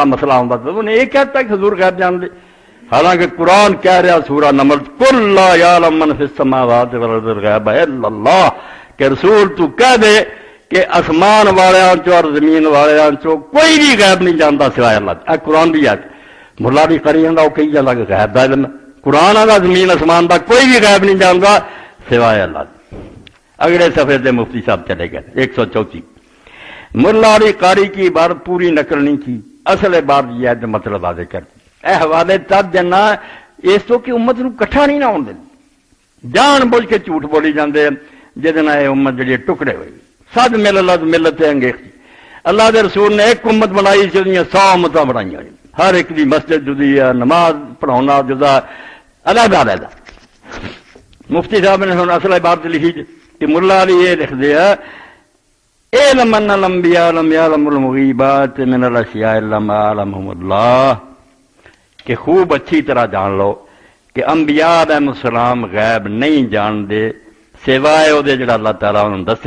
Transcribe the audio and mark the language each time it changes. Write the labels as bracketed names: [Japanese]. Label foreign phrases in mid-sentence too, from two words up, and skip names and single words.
[Punjabi] مسئلہ ہوندا تو انہیں یہ کہتا کہ حضور غیب جان دے، حالانکہ قرآن کہہ رہا سورہ نمل [Arabic] قل لا یعلم من فی السماوات والارض الغیب الا اللہ، [Punjabi] کہ رسول تو کہہ دے کہ آسمان والیاں چو اور زمین والیاں چو کوئی بھی غیب نہیں جانتا سوائے اللہ، قرآن بھی آتا ملا بھی کری جانا، وہ کہی جانا کہ غیب دا علم، قرآن آتا زمین آسمان دا کوئی بھی غیب نہیں جانتا سوائے اللہ۔ [Urdu] اگلے صفحے سے مفتی صاحب چلے گئے 134، ملا علی قاری کی عبارت پوری نقل نہیں کی، اصل عبارت یہ ہے جو مطلب واضح کرتی، [Punjabi] اے حوالے تک جنا اس تو کہ امت نو کٹھا نہیں نہ ہون دیں، جان بوجھ کے جھوٹ بولی جاندے جہدے نال یہ امت جڑی ٹکڑے ہوئی، سد مل اللہ ملت انگیختی، اللہ دے رسول نے ایک امت بنائی سی، 100 امتاں بنائیاں، ہر ایک دی مسجد جدی ہے، نماز پڑھاؤنا جدا، علیحدہ علیحدہ۔ مفتی صاحب نے ہن اصل عبارت لکھی کہ ملا علی یہ لکھ دیا [Arabic] اعلم ان الانبیاء لم یعلموا المغیبات من الاشیاء الا ما علمهم اللہ، [Punjabi] کہ خوب اچھی طرح جان لو کہ انبیاء علیہ السلام غیب نہیں جان دے سوائے وہ جڑا اللہ تعالیٰ انہوں دسے۔